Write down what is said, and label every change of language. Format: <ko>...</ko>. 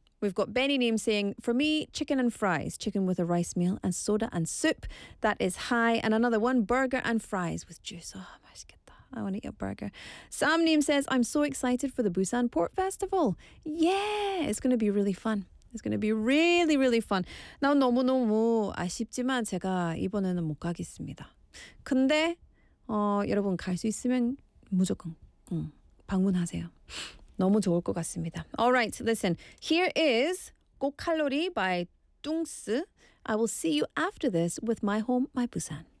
<en>We've got Benny Name saying, for me, chicken and fries. Chicken with a rice meal and soda and soup. That is high. And another one, burger and fries with juice. Oh, I want to eat a burger. Sam Name says, I'm so excited for the Busan Pork Festival. Yeah, it's going to be really fun. It's going to be really, really fun.</en> <ko>Now, 너무너무 아쉽지만 제가 이번에는 못 가겠습니다. 근데 여러분 갈 수 있으면 무조건 방문하세요. 너무 좋을 것 같습니다.</ko> <en>Alright, listen. Here is 고칼로리 by 뚱스. I will see you after this with My Home, My Busan.</en>